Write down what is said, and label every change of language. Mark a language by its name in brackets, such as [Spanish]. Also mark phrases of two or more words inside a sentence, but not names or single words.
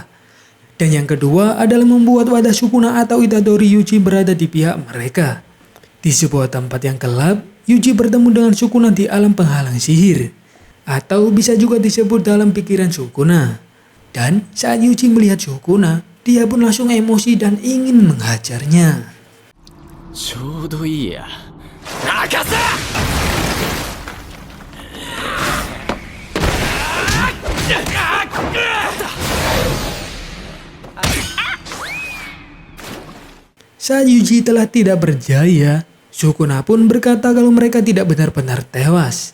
[Indonesian] Dan yang kedua adalah membuat wadah Sukuna atau Itadori Yuji berada di pihak mereka. Di sebuah tempat yang gelap, Yuji bertemu dengan Sukuna di alam penghalang sihir. Atau bisa juga disebut dalam pikiran Sukuna. Dan saat Yuji melihat Sukuna, dia pun langsung emosi dan ingin menghajarnya. [Japanese] ちょうどいいや。 [Indonesian] Saat Yuji telah tidak berjaya, Sukuna pun berkata kalau mereka tidak benar-benar tewas.